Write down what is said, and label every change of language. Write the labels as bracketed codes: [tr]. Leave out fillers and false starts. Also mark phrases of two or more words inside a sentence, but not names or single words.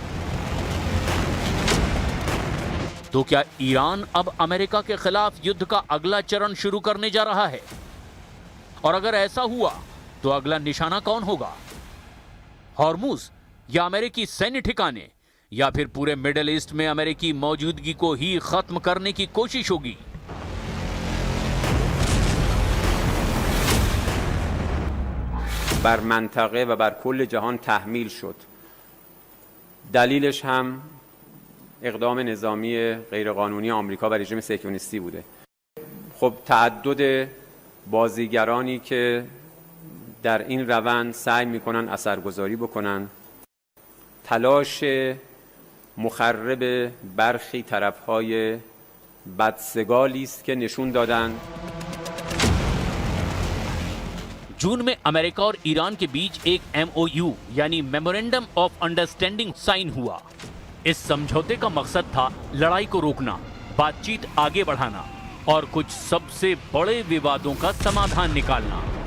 [hi] तो क्या ईरान अब अमेरिका के खिलाफ युद्ध का अगला चरण शुरू करने जा रहा है? और अगर ऐसा हुआ तो अगला निशाना कौन होगा? हॉर्मुज या अमेरिकी सैन्य ठिकाने या फिर पूरे मिडिल ईस्ट में अमेरिकी मौजूदगी को ही खत्म करने की कोशिश होगी? [fa] بر منطقه و بر کل جهان تحمیل شد. دلیلش هم اقدام نظامی غیرقانونی آمریکا و رژیم صهیونیستی بوده. خب تعدد بازیگرانی که در این روند سعی میکنن اثرگذاری بکنن، تلاش مخرب برخی طرفهای بدسگالی است که نشون دادند [hi] जून में अमेरिका और ईरान के बीच एक MOU यानी [en] memorandum of understanding [hi] साइन हुआ। इस समझौते का मकसद था लड़ाई को रोकना, बातचीत आगे बढ़ाना और कुछ सबसे बड़े विवादों का समाधान निकालना।